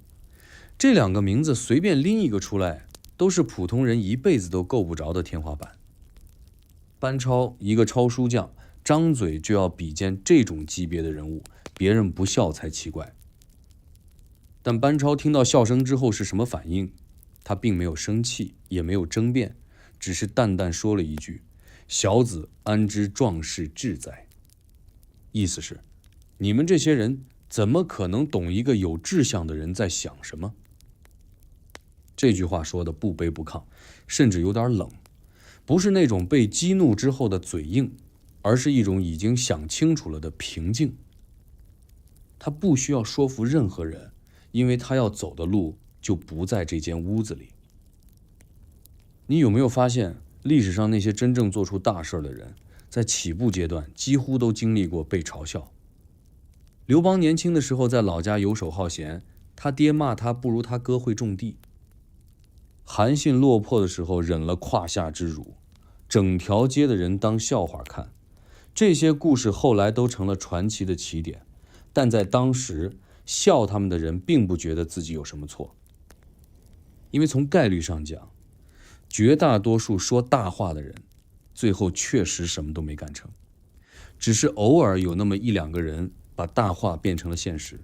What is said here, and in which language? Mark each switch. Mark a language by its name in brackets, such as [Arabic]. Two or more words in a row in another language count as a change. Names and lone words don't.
[Chinese] 這兩個名字隨便拎一個出來，都是普通人一輩子都夠不着的天花板。班超一個抄書匠，張嘴就要比肩這種級別的人物，別人不笑才奇怪。但班超聽到笑聲之後是什麼反應？他並沒有生氣，也沒有爭辯，只是淡淡說了一句：小子安知壯士志哉？意思是，你們这些人怎麼可能懂一個有志向的人在想什麼？這句話說的不卑不亢，甚至有點冷，不是那種被激怒之後的嘴硬，而是一種已經想清楚了的平靜。他不需要說服任何人，因為他要走的路就不在這間屋子裡。你有沒有發現，歷史上那些真正做出大事的人，在起步階段幾乎都經歷過被嘲笑？劉邦年輕的時候在老家游手好閒，他爹罵他不如他哥會種地。韓信落魄的時候忍了胯下之辱，整條街的人當笑話看。這些故事後來都成了傳奇的起點，但在當時笑他們的人並不覺得自己有什麼錯，因為從概率上講，絕大多數說大話的人最後確實什麼都沒幹成，只是偶爾有那麼一兩個人把大話變成了現實。